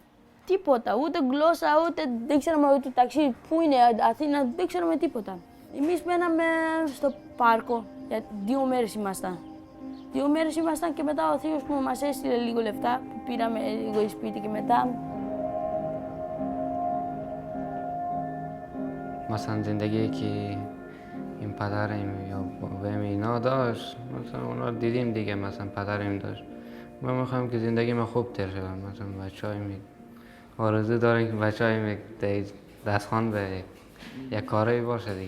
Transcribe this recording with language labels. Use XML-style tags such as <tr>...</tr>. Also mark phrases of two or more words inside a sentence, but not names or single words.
<el>Τίποτα, ούτε γλώσσα, ούτε δεν ξέραμε ούτε ταξί, πού είναι Αθήνα, δεν ξέραμε τίποτα. Εμείς μέναμε στο πάρκο, για 2 μέρες ήμασταν. 2 μέρες ήμασταν και μετά ο θείος μου μας έστειλε λίγο λεφτά, που πήραμε λίγο σπίτι και μετά.</el> <fa>مثلا زندگی که این پدرم یا بابام اینا داشت، مثلا اونا دیدیم دیگه، مثلا پدرم داشت. ما میخوایم که زندگی ما خوب تر شه، مثلا بچه‌هایم آرزو داریم که بچه‌هایم دستخوان به یک کاری باشه دیگه.</fa>